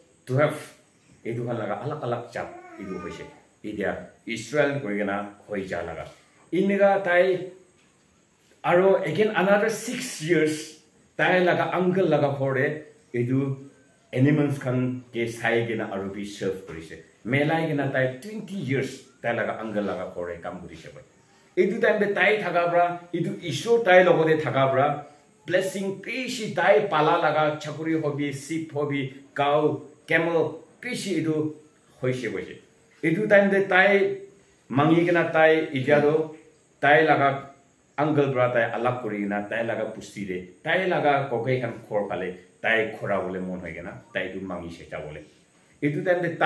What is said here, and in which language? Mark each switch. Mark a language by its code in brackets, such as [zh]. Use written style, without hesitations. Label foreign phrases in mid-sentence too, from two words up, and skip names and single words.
[nag] 12 edu khan laga alak chap edu hoise idia Israel koigena hoi ja laga inega tai aro [en] again another [nag] 6 years tai laga uncle laga hore edu animals khan ke sai gena aro bi serve korise melai gena tai 20 years tai laga uncle laga hore kam korise bai edu time be tai thaga bra edu issue tai logode thaga bra blessing pishi tai pala laga chakuri hobi sheep hobi cow camel pishi edu hoise hoise edu time de tai mangi gena tai idiado tai laga uncle bra tai alak kori na tai laga pusti de tai laga kokai kan khor pale tai khora bole mon hoy gena tai du mangi se cha bole edu time de